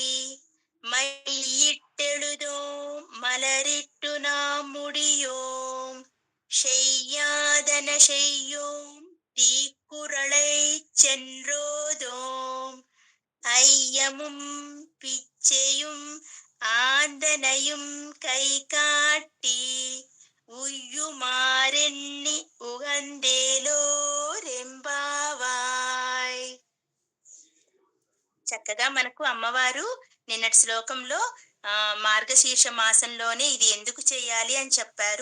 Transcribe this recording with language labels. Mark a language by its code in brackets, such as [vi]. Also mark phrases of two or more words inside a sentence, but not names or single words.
[ta] மையிட்டெழுதோம் மலரிட்டு நாம் முடியோம் செய்யாதன செய்யோம் தீக்குறளை சென்றோதோம் ஐயமும் பிச்சையும் ஆந்தனையும் கை காட்டி உய்யுமாறெண்ணி உகந்தேலோரெம்பாவாய். [te] చక్కగా మనకు అమ్మవారు నిన్నటి శ్లోకంలో మార్గశీర్ష మాసంలోనే ఇది ఎందుకు చేయాలి అని చెప్పారు.